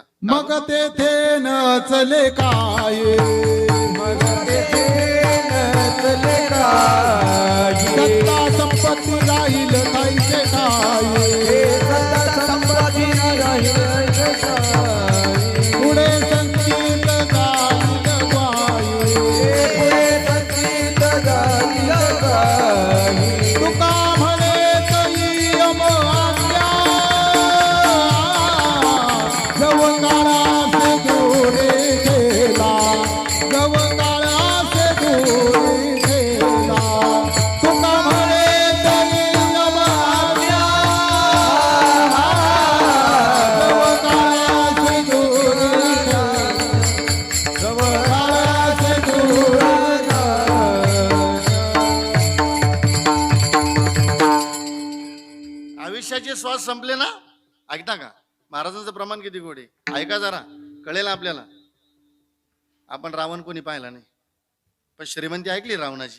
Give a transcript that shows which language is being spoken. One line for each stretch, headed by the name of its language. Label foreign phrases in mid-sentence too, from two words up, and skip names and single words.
Marathi: मग तेथे न चले काय, मग तेथे न चले काय, सत्ता संपत्ती राहील कायचे काय, सत्ता संपत्ती राहील काय, पुढे संचित जाईल काय, पुढे संचित जाईल काय, तुका म्हणे तई अमोल्या, जव काळासे दूरे गेला, जव काळासे दूरे गेला, तुका म्हणे तई अमोल्या, जव काळासे दूरे गेला, जव काळासे दूरे गेला. आयुष्याचे श्वास संपले ना, ऐकता का. महाराजांचं प्रमाण किती गोडे, ऐका जरा, कळेल आपल्याला. आपण रावण कोणी पाहिला नाही, पण श्रीमंती ऐकली रावणाची.